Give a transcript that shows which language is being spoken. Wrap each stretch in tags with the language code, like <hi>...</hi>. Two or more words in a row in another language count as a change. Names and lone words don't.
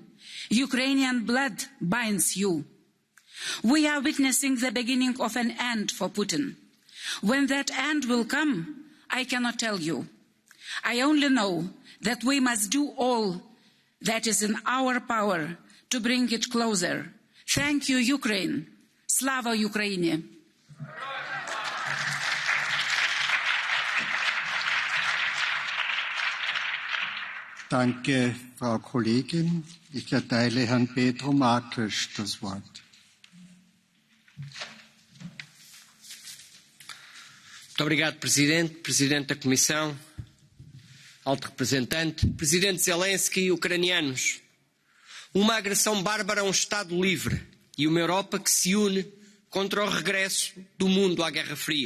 <en>Ukrainian blood binds you. We are witnessing the beginning of an end for Putin. When that end will come, I cannot tell you. I only know that we must do all that is in our power to bring it closer. Thank you, Ukraine.</en> <uk>Слава Україні.</uk> <de>Danke, Frau Kollegin. Ich erteile Herrn Pedro Marques das Wort.</de> <pt>Muito obrigado, Presidente, Presidente da Comissão, Alto Representante, Presidente Zelenskyy, ucranianos. Uma agressão bárbara a um Estado livre e uma Europa que se une contra o regresso do mundo à Guerra Fria.</pt>